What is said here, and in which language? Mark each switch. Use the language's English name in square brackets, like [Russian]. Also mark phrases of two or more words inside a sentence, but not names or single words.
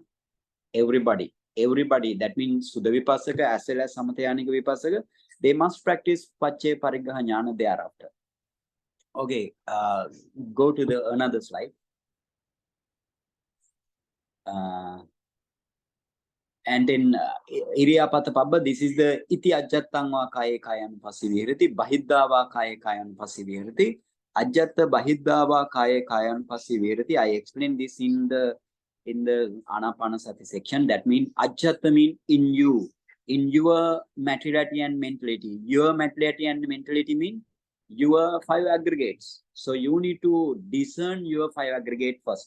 [English] Everybody, that means [Pali] Suddha Vipassaka [English] as well as [Pali] Samatyanika Vipassaka, [English] they must practice [Pali] Paccaya Parigraha Jnana [English] thereafter. Okay, go to the another slide. And then Iriyāpatha Pabba, this is the [Pali] iti ajjattang va kaye kayan pasivihirati, bahidda va kaye kayan pasivihirati, ajjatta bahidda va kaye kayan pasivihirati. [English] I explained this in the Anapanasati section. That means ajjatta means in you, in your materiality and mentality. Your materiality and mentality mean your 5 aggregates. So you need to discern your 5 aggregate first.